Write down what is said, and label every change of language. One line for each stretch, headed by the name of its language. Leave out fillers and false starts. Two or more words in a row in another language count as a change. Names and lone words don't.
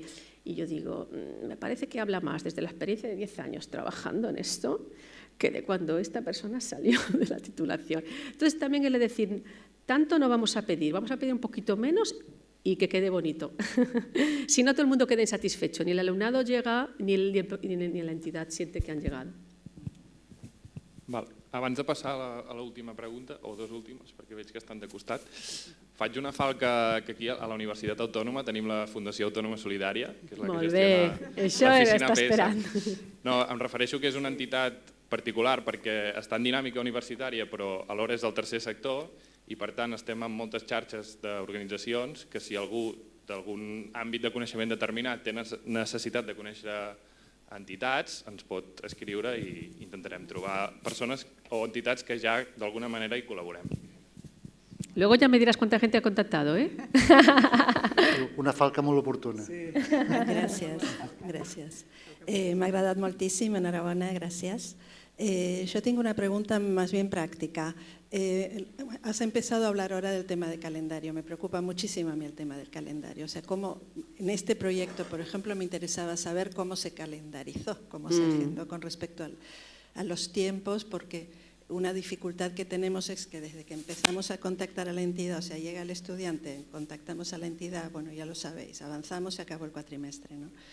Spanish: Y yo digo, me parece que habla más desde la experiencia de 10 años trabajando en esto que de cuando esta persona salió de la titulación. Entonces también el de decir, tanto no vamos a pedir un poquito menos y que quede bonito. Si no, todo el mundo queda insatisfecho, ni el alumnado llega, ni la entidad siente que han llegado.
Catalan: Val. Abans de passar a l'última pregunta, o 2 últimes, perquè veig que estan de costat, faig una falca que aquí a la Universitat Autònoma tenim la Fundació Autònoma Solidària, que és la que gestiona l'oficina APS. No, em refereixo que és una entitat particular perquè està en dinàmica universitària, però alhora és del tercer sector i per tant estem en moltes xarxes d'organitzacions que si algú d'algun àmbit de coneixement determinat té necessitat de conèixer entitats, ens pot escriure i intentarem trobar persones o entitats que ja d'alguna manera hi col·laborem.
Spanish: Luego ya me dirás cuánta gente ha contactado, ¿eh?
Catalan: Una falca molt oportuna. Sí. Gràcies. M'ha agradat moltíssim, enhorabona, gràcies.
Spanish: Yo tengo una pregunta más bien práctica. Has empezado a hablar ahora del tema del calendario. Me preocupa muchísimo a mí el tema del calendario. O sea, cómo en este proyecto, por ejemplo, me interesaba saber cómo se calendarizó, cómo se agendó con respecto a los tiempos, porque una dificultad que tenemos es que desde que empezamos a contactar a la entidad, o sea, llega el estudiante, contactamos a la entidad, bueno, ya lo sabéis, avanzamos y acabó el cuatrimestre, ¿no?